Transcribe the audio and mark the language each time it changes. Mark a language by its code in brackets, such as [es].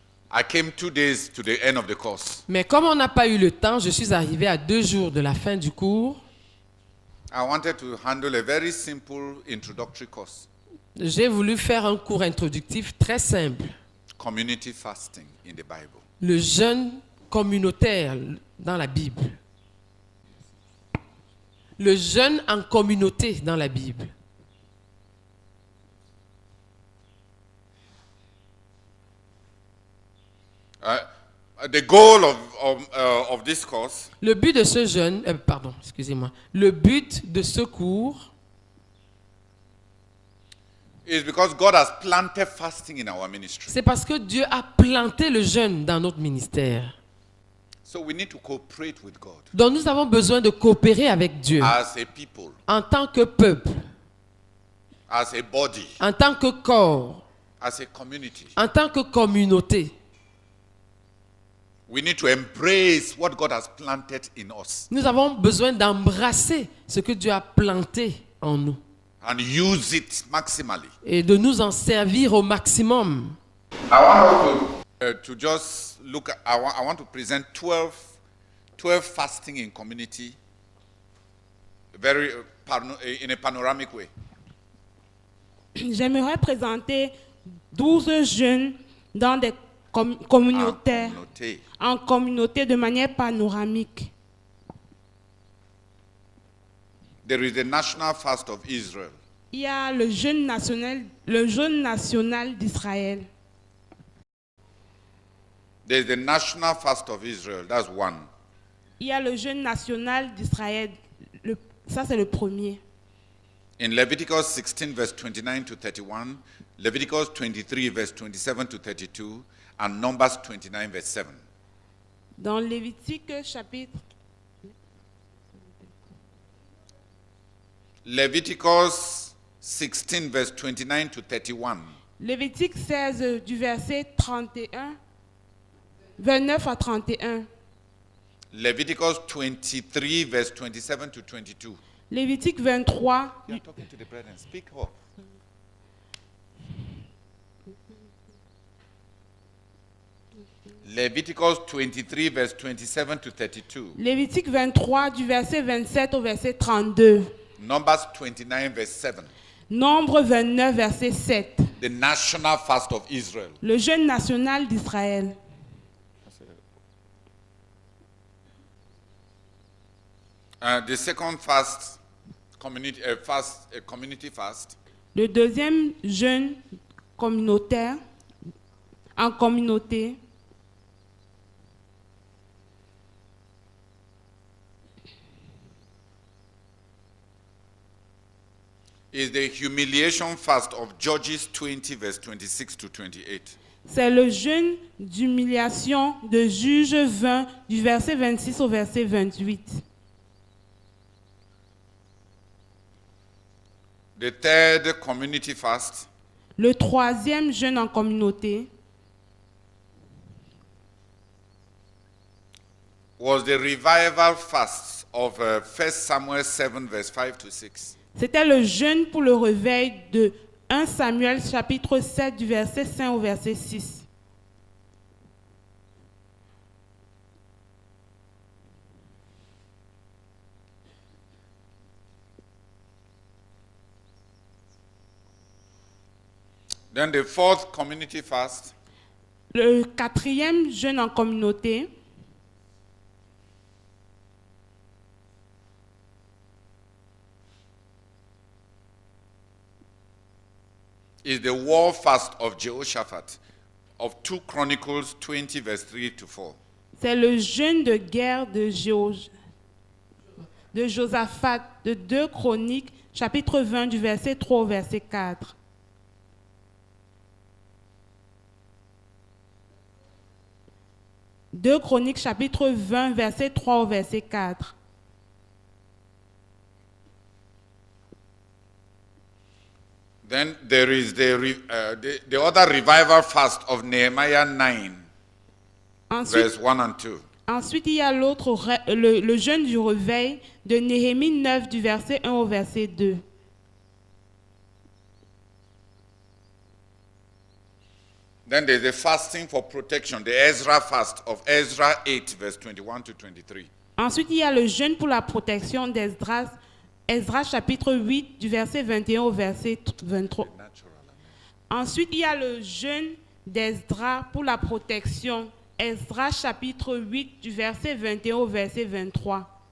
[en] I came 2 days to the end of the course. [fr] Mais comme on n'a pas eu le temps, je suis arrivé à 2 jours de la fin du cours. [en] I wanted to handle a very simple introductory course. [fr] J'ai voulu faire un cours introductif très simple. [en] Community fasting in the Bible. [fr] Le jeûne communautaire dans la Bible. Le jeûne en communauté dans la Bible. [en] The goal of this course [fr] le but de ce jeûne, le but de ce cours [en] is because God has planted fasting in our ministry. [fr] C'est parce que Dieu a planté le jeûne dans notre ministère. [en] So we need to cooperate with God. [fr] Donc nous avons besoin de coopérer avec Dieu. [en] As a people. [fr] En tant que peuple. [en] As a body. [fr] En tant que corps. [en] As a community. [fr] En tant que communauté. [en] We need to embrace what God has planted in us. [fr] Nous avons besoin d'embrasser ce que Dieu a planté en nous. [en] And use it maximally. [fr] Et de nous en servir au maximum. [en] I want to just look at, I want to present 12 fasting in community in a panoramic way. [fr] J'aimerais présenter 12 jeûnes dans des communautaires, en communauté de manière panoramique. [en] There is the national fast of Israel. [fr] Il y a le jeûne national d'Israël. [en] There is the national fast of Israel. That's one. [fr] Il y a le jeûne national d'Israël. Ça c'est le premier. [en] In Leviticus 16 verse 29 to 31, Leviticus 23 verse 27 to 32, and Numbers 29 verse 7. [fr] Dans Lévitique chapitre [en] Leviticus 16 verse 29 to 31. [fr] Lévitique 16 du verset 29 à 31. [en] Leviticus 23 verse 27 to 22. [fr] Lévitique 23. [en] You are talking to the brethren. Speak up. Leviticus 23 verse 27 to 32. [fr] Lévitique 23 du verset 27 au verset 32. [en] Numbers 29 verse 7. [fr] Nombre 29 verset 7. [en] The national fast of Israel. [fr] Le jeûne national d'Israël. [en] The second fast, community fast. [fr] Le deuxième jeûne communautaire, en communauté. [en] Is the humiliation fast of Judges 20 verse 26 to 28. [fr] C'est le jeûne d'humiliation de Juge 20 du verset 26 au verset 28. [en] The third community fast. [fr] Le troisième jeûne en communauté. [en] Was the revival fast of 1 Samuel 7 verse 5 to 6. [fr] C'était le jeûne pour le réveil de 1 Samuel chapitre 7 du verset 5 au verset 6. [en] Then the fourth community fast. [fr] Le quatrième jeûne en communauté. [en] Is the war fast of Jehoshaphat of 2 Chronicles 20 verse 3 to 4. [fr] C'est le jeûne de guerre de Josaphat de 2 Chroniques chapitre 20 du verset 3 au verset 4. 2 Chroniques chapitre 20, verset 3 au verset 4. [en] Then there is the other revival fast of Nehemiah 9, verse 1 and 2. [fr] Ensuite, il y a le jeûne du réveil de Néhémie 9, du verset 1 au verset 2. [en] Then there's the fasting for protection, the Ezra fast of Ezra 8, verse 21 to 23. [fr] Ensuite, il y a le jeûne pour la protection d'Esdras, Ezra chapitre 8, du verset 21 au verset 23. Ensuite, il y a le jeûne d'Esdras pour la protection, Ezra chapitre 8, du verset 21 au verset 23.